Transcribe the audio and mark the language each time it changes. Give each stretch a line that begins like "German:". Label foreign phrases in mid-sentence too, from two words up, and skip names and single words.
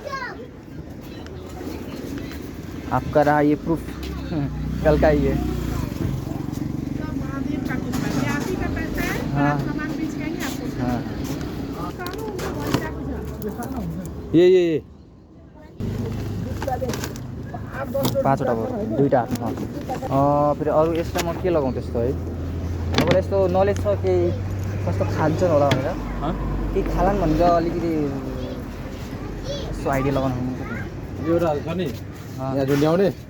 Hindi: आपका रहा ये प्रूफ कल का ही है।
Nepali: हाँ हाँ ये 5वटा भयो, 2टा हातमा। फेरि अरू एक्स्ट्रामा के लगाउँ त्यस्तो है। तपाईँलाई यस्तो नलेज छ केही कस्तो खान्छन् होला भनेर केही खालान् भनेर अलिकति यसो आइडिया लगाउनु एउटा छ नि यहाँ झुन्ड्याउने